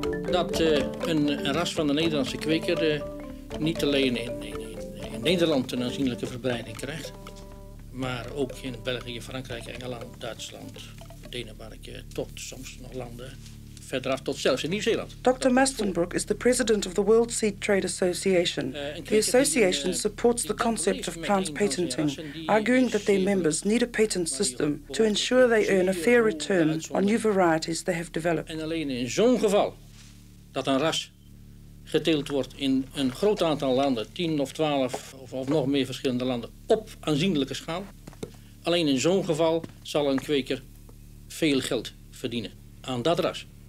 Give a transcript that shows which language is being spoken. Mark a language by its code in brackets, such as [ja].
[nl] Dat een ras van de Nederlandse kweker niet alleen in Nederland een aanzienlijke verbreiding krijgt, maar ook in België, Frankrijk, Engeland, Duitsland, Denemarken, tot soms nog landen verderaf, tot zelfs in Nieuw-Zeeland. [en] Dr. Mastenbroek is the president of the World Seed Trade Association. The association supports the concept of plant patenting, arguing that their members need a patent system to ensure they earn a fair return on new varieties they have developed. [nl] En alleen in zo'n geval dat een ras geteeld wordt in een groot aantal landen, 10 of 12 of nog meer verschillende landen, op aanzienlijke schaal. Alleen in zo'n geval zal een kweker veel geld verdienen aan dat ras.